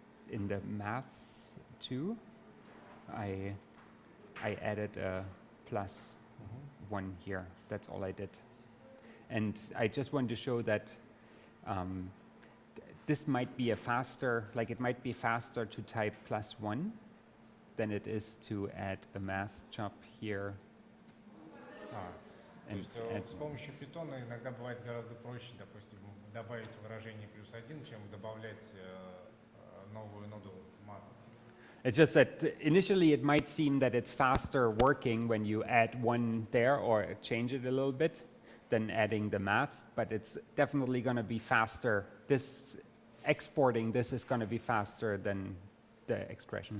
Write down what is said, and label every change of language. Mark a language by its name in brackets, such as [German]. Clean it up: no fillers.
[English] In the math too, I added a +1 here. That's all I did. And I just want to show that this might be it might be faster to type +1 than it is to add a math job here. [Russian] То есть с помощью Python иногда бывает гораздо проще, допустим, добавить выражение +1, чем добавлять новую ноду мат. [English] It's just that initially it might seem that it's faster working when you add 1 there or change it a little bit than adding the math, but it's definitely going to be faster. Exporting this is going to be faster than the expression.